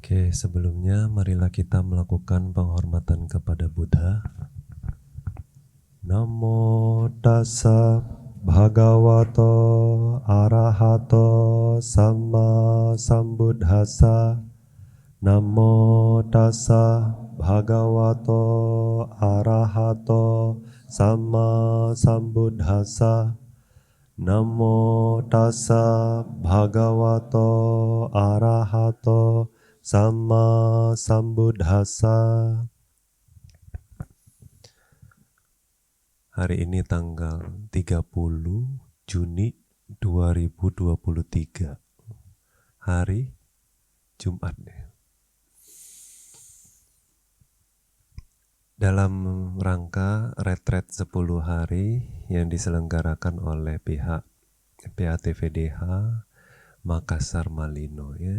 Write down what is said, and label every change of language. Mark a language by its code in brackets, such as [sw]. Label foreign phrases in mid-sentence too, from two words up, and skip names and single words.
[id] Sebelumnya marilah kita melakukan penghormatan kepada Buddha. [pi] Namo tassa bhagavato arahato samma sambuddhassa. Namo tassa bhagavato arahato samma sambuddhassa. Namo tassa bhagavato arahato samma sambuddhassa. [id] Hari ini tanggal 30 Juni 2023, hari Jumat. Dalam rangka retret 10 hari yang diselenggarakan oleh pihak PATVDH Makassar Malino, ya.